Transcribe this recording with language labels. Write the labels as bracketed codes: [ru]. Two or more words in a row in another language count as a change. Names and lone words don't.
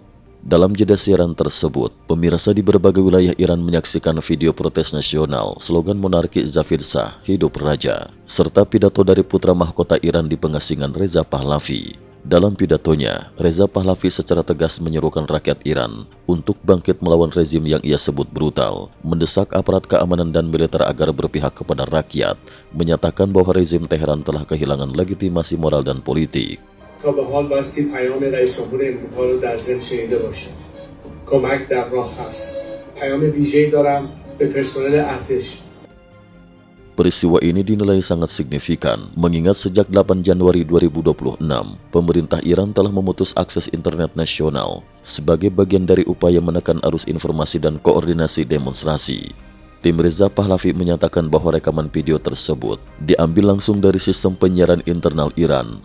[id] Dalam jeda siaran tersebut, pemirsa di berbagai wilayah Iran menyaksikan video protes nasional, slogan monarki Zafir Shah, hidup raja, serta pidato dari putra mahkota Iran di pengasingan Reza Pahlavi. Dalam pidatonya, Reza Pahlavi secara tegas menyerukan rakyat Iran untuk bangkit melawan rezim yang ia sebut brutal, mendesak aparat keamanan dan militer agar berpihak kepada rakyat, menyatakan bahwa rezim Teheran telah kehilangan legitimasi moral dan politik. [fa] تا به حال بایستی پیام رئیس جمهور امریکا رو در ضمن شنیده باشید. کمک در راه هست. پیام ویژه‌ای دارم به پرسنل ارتش. [id] Peristiwa ini dinilai sangat signifikan, mengingat sejak 8 Januari 2026, pemerintah Iran telah memutus akses internet nasional sebagai bagian dari upaya menekan arus informasi dan koordinasi demonstrasi. Tim Reza Pahlavi menyatakan bahwa rekaman video tersebut diambil langsung dari sistem penyiaran internal Iran.